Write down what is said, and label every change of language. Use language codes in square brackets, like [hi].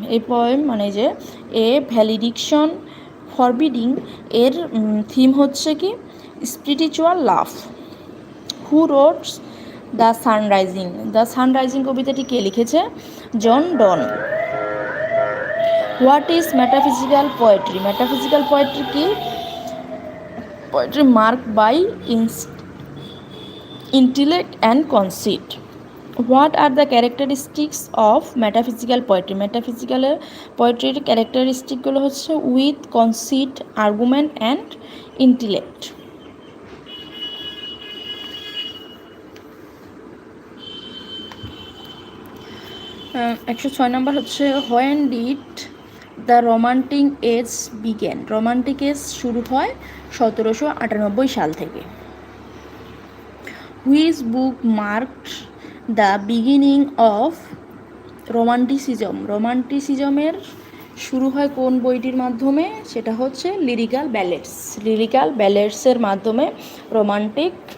[bn] এই পোয়েম মানে যে এ ভ্যালিডিকশন ফরবিডিং, এর থিম হচ্ছে কি? [en] Spiritual love. Who wrote the sun rising? [bn] The sunrising কবিতাটি কে লিখেছে? জন ডন। [en] What is metaphysical poetry? [bn] Metaphysical poetry কি? [en] poetry marked by intellect and conceit. What are the characteristics of metaphysical poetry? Metaphysical poetry characteristic [bn] গুলো হচ্ছে [en] with conceit, argument and intellect. 106 [bn] নম্বর হচ্ছে [en] when did the romantic age begin? [bn] Romantic age শুরু হয় 1798 সাল থেকে. [en] Which book marked the beginning of romanticism? [bn] রোমান্টিসিজমের শুরু হয় কোন বইটির মাধ্যমে? সেটা হচ্ছে লিরিক্যাল ব্যালেডস. লিরিক্যাল ব্যালেডসের মাধ্যমে রোমান্টিক